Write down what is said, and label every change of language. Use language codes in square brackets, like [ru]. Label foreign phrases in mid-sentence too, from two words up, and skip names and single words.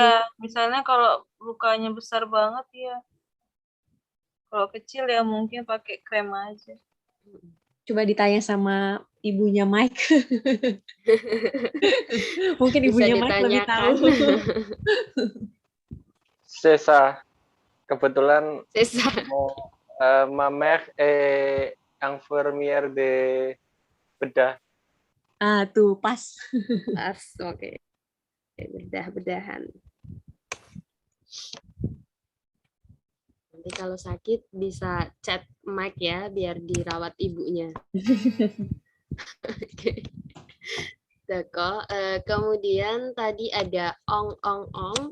[id] Ya, misalnya kalau lukanya besar banget ya. Kalau kecil ya mungkin pakai krem aja. Coba ditanya sama ibunya Mike. Mungkin ibunya Mike lebih tahu. [fr] Sesa, kebetulan ma mère est infirmière de bedah. [id] Ah, tuh pas. Pas, oke. Bedah-bedahan. Nanti kalau sakit bisa chat Mike ya, biar dirawat ibunya. Oke. Kemudian tadi ada ong.